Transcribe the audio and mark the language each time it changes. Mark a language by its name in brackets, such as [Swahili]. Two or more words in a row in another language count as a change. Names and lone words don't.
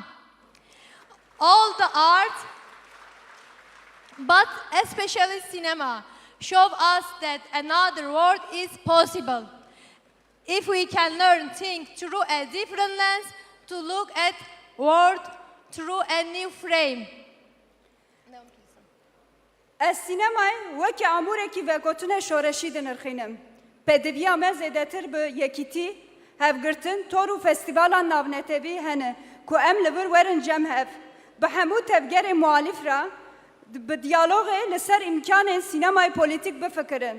[English] All the art, but especially cinema, show us that another world is possible. If we can learn things through a different lens, to look at world through a new frame. [Kurdish] Ez sînemayê wekî amûrekî vegotinê şoreşî dinirxînim. Pêdiviya me zêdetir bi yekîtî, hevgirtin, tor û festîvalan navnetevî hene ku em li vir werin cem hev. Bi hemû tevgerên muhalîf re bi diyalogê li ser îmkanên sînemayê polîtîk bifikirin.